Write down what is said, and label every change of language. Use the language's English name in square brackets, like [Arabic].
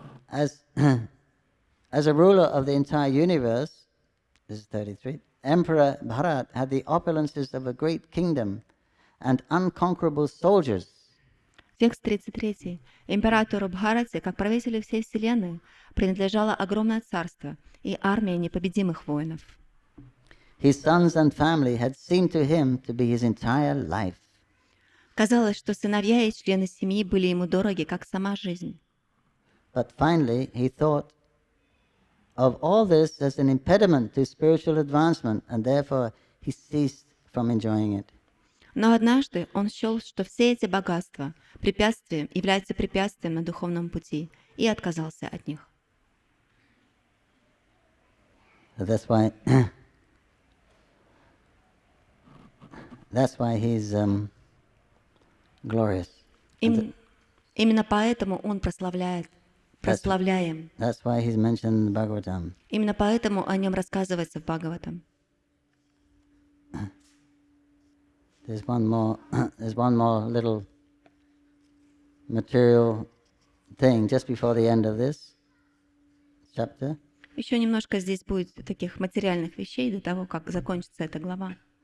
[English] As a ruler of the entire universe, this is 33, Emperor Bharat had the opulences of a great kingdom and unconquerable soldiers. [Russian] Текст 33. Императору Бхарате, как правителю всей Вселенной, принадлежало огромное царство и армия непобедимых воинов. [English] His sons and family had seemed to him to be his entire life. [Russian] Казалось, что сыновья и члены семьи были ему дороги, как сама жизнь. [English] But finally, he thought of all this as an impediment to spiritual advancement, and therefore he ceased from enjoying it. [Russian] Но однажды он счел, что все эти богатства являются препятствием на духовном пути, и отказался от них. [English] So that's why he's glorious. [Russian] Именно поэтому он прославляем. [English] That's why he's mentioned in the Bhagavatam. [Russian] Именно поэтому о нем рассказывается в Бхагаватам. [English] There's one more little material thing just before the end of this chapter. [Russian] Еще немножко здесь будет таких материальных вещей до того, как закончится эта глава.